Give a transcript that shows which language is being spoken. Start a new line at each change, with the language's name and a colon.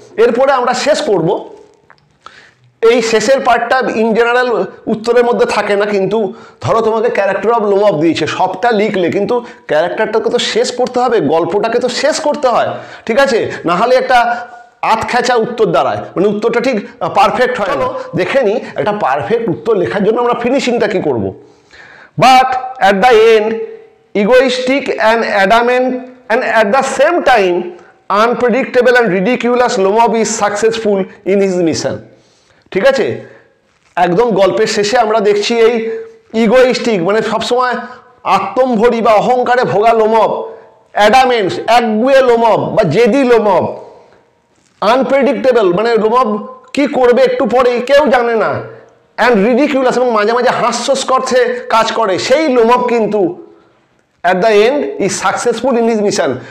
Bangla: এরপরে আমরা শেষ করব। এই শেষের পার্টটা ইন জেনারেল উত্তরের মধ্যে থাকে না, কিন্তু ধরো তোমাকে ক্যারেক্টার অফ লোমব দিয়েছে, সবটা লিখলে, কিন্তু ক্যারেক্টারটাকে তো শেষ করতে হবে, গল্পটাকে তো শেষ করতে হয়, ঠিক আছে? না হলে একটা আতখ্যাচা উত্তর দাঁড়ায়, মানে উত্তরটা ঠিক পারফেক্ট হয় না। দেখে নি একটা পারফেক্ট উত্তর লেখার জন্য আমরা ফিনিশিংটা কি করব।
English: But at the end egoistic and adamant and at the same time unpredictable and ridiculous Lomov is successful in his mission.
Bangla: ঠিক আছে, একদম গল্পের শেষে আমরা দেখছি এই ইগোইস্টিক মানে সবসময় আত্মম্ভরি বা অহংকারে ভোগা লোমব, অ্যাডামেন্টস একগুয়ে লোমব বা জেদি লোমব, আনপ্রেডিক্টেবল মানে লোমব কি করবে একটু পরেই কেউ জানে না, অ্যান্ড রিডিকিউলাস এবং মাঝে মাঝে হাস্যস্কর্ষে কাজ করে, সেই লোমব কিন্তু
English: At the end is successful in his mission.